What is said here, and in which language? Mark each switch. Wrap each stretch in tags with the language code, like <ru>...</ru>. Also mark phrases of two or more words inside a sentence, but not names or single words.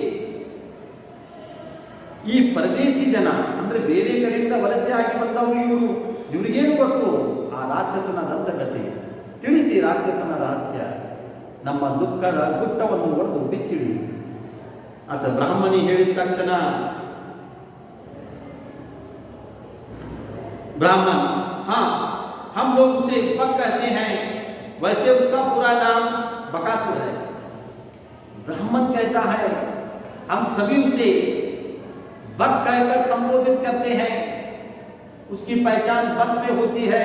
<kn>ಈ ಪರದೇಶಿ ಜನ ಅಂದ್ರೆ ಬೇರೆ ಕಡೆಯಿಂದ ವಲಸೆ ಆಗಿ ಬಂದವರು ಇವರಿಗೇನು ಗೊತ್ತು ಆ ರಾಕ್ಷಸನ ದಂತಕತೆ? ತಿಳಿಸಿ ರಾಕ್ಷಸನ ರಹಸ್ಯ, ನಮ್ಮ ದುಃಖದ ಗುಟ್ಟವನ್ನು ಹೊಡೆದು ಬಿಚ್ಚಿಡಿ ಅಂತ ಬ್ರಾಹ್ಮಣಿ ಹೇಳಿದ ತಕ್ಷಣ</kn> <hi>ब्राह्मण, हाँ हम लोग उसे बक कहते हैं, वैसे उसका पूरा नाम बकासुर है. ब्राह्मण कहता है हम सभी उसे बक कहकर संबोधित करते हैं, उसकी पहचान बक से होती है.</hi>